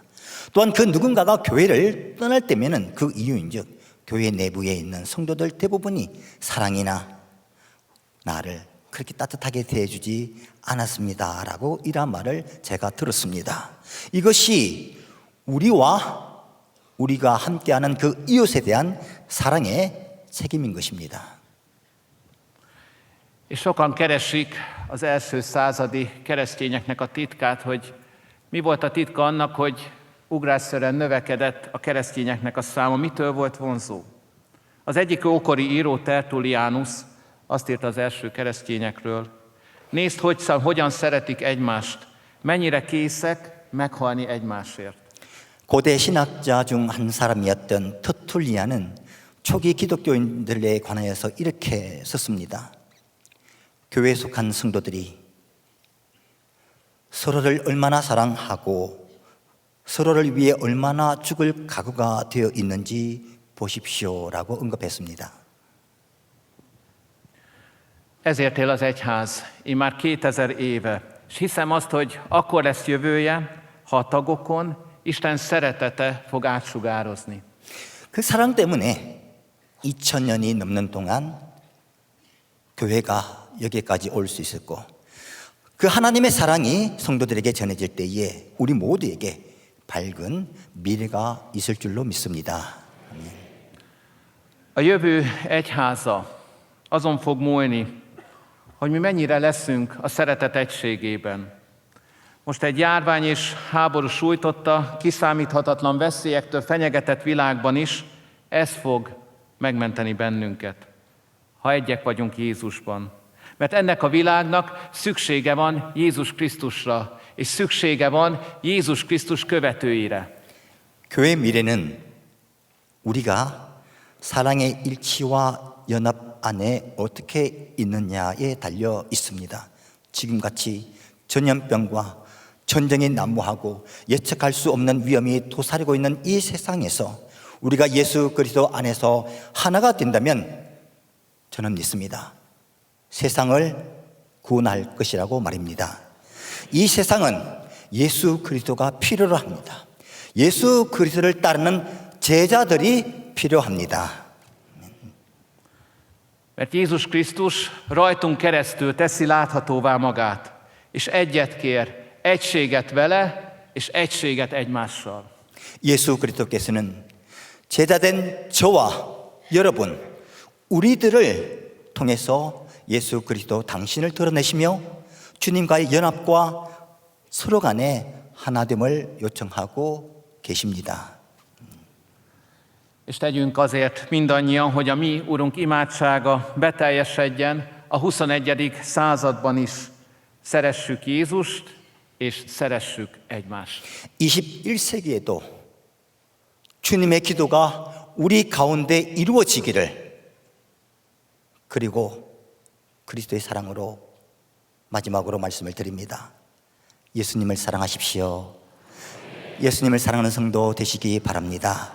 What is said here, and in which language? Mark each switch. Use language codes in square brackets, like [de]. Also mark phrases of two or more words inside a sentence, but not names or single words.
[ko] 또한 그 누군가가 교회를 떠날 때면은 그 이유인즉 교회 내부에 있는 성도들 대부분이 사랑이나 나를 그렇게 따뜻하게 대해주지 않았습니다라고 이러한 말을 제가 들었습니다. 이것이 우리가 함께하는 그 이웃에 대한 사랑의 책임인 것입니다. [hu] És sokan keresik az első századi keresztényeknek a titkát, hogy mi volt a titka annak, hogy ugrásszerűen növekedett a keresztényeknek a száma, mitől volt vonzó. Az egyik ókori író, Tertullianus azt írta az első keresztényekről: nézd, hogyan szeretik egymást, mennyire készek meghalni egymásért. [ko] 고대 신학자 중 한 사람이었던 터툴리안은 초기 기독교인들에 관하여서 이렇게 썼습니다. 교회에 속한 성도들이 서로를 얼마나 사랑하고 서로를 위해 얼마나 죽을 각오가 되어 있는지 보십시오라고 언급했습니다. [hu] Ezért él az egyház immár 2000 éve, és hiszem azt, hogy akkor lesz jövője, ha a tagokon Isten szeretete fog átsugározni. [ko] 그 사랑 때문에 2000년이 넘는 동안 교회가 여기까지 올 수 있었고 그 하나님의 사랑이 성도들에게 전해질 때에 우리 모두에게 밝은 미래가 있을 줄로 믿습니다. [hu] A jövő egyháza azon fog múlni, hogy mi mennyire leszünk a szeretet egységében. Most egy járvány és háború sújtotta, kiszámíthatatlan veszélyektől fenyegetett világban is ez fog megmenteni bennünket, ha egyek vagyunk Jézusban. Mert ennek a világnak szüksége van Jézus Krisztusra, és szüksége van Jézus Krisztus követőire. [ko] 교회 미래는 우리가 사랑의 일치와 연합 안에 어떻게 있느냐에 달려 있습니다. 지금같이 전염병과 전쟁이 난무하고 예측할 수 없는 위험이 도사리고 있는 이 세상에서 우리가 예수 그리스도 안에서 하나가 된다면 저는 믿습니다. 세상을 구원할 것이라고 말입니다. 이 세상은 예수 그리스도가 필요로 합니다. 예수 그리스도를 따르는 제자들이 필요합니다. [hu] Mert Jézus Krisztus rajtunk keresztül teszi láthatóvá magát, és egyet kér, egységet vele, és egységet egymással. [ko] 예수 그리스도께서는 제자된 저와 여러분, 우리들을 통해서 예수 그리스도 당신을 드러내시며 주님과의 연합과 서로 간의 하나됨을 요청하고 계십니다. [hu] És tegyünk azért mindannyian, hogy a mi Urunk imádsága beteljesedjen a 21. században is. Szeressük Jézust, és szeressük egymást. [ko] 21세기에도 주님의 기도가 우리 가운데 이루어지기를 그리고 그리스도의 사랑으로 마지막으로 말씀을 드립니다. 예수님을 사랑하십시오. 예수님을 사랑하는 성도 되시기 바랍니다.